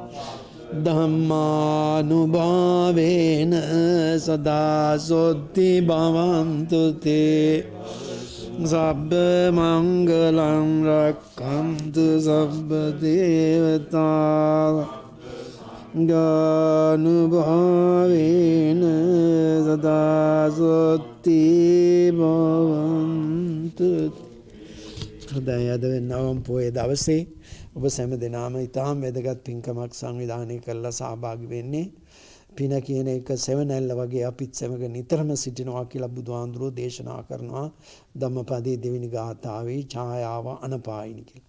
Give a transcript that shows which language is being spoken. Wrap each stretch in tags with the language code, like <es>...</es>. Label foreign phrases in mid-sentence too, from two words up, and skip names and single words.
<pi>ධම්මානුභාවේන සදා සොත්ති භවන්තු තේ සබ්බ මංගලං රක්ඛන්තු සබ්බ දේවතා ගානුභාවේන සදා සොත්ති භවන්තු.</pi> <si>හොඳයි, අද නවම් පොයේ දවසේ ඔබ සෑම දෙනාම ඉතාම වැදගත් පින්කමක් සංවිධානය කරලා සහභාගී වෙන්නේ. පින කියන එක සෙවණැල්ල වගේ අපිත් සමග නිතරම සිටිනවා කියලා බුදුහාඳුරෝ දේශනා කරනවා ධම්මපදයේ දෙවෙනි ගාථාවේ</si> <pi>ඡායාව අනපායිනි</pi> <si>කියලා.</si>